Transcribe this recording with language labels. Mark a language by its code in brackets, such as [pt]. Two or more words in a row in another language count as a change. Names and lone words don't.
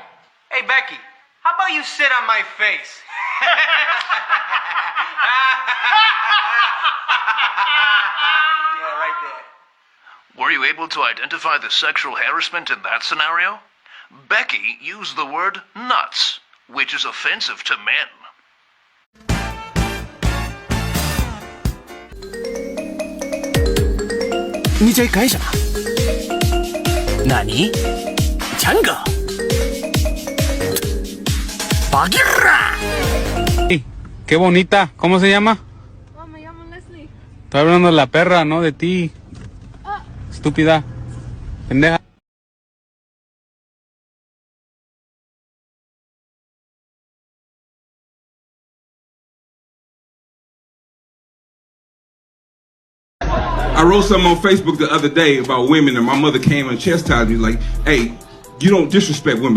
[en] Hey, Becky, how about you sit on my face? able to identify the sexual harassment in that scenario? Becky used the word nuts, which is offensive to men. [zh] 你在干什么？何？强哥 ？Bagheera. [es] Qué bonita. ¿Cómo se llama? Oh, me llamo Leslie. Estoy hablando de la perra, no de ti. Estúpida. Pendeja. [en] I wrote something on Facebook the other day about women, and my mother came and chastised me like, hey, you don't disrespect women.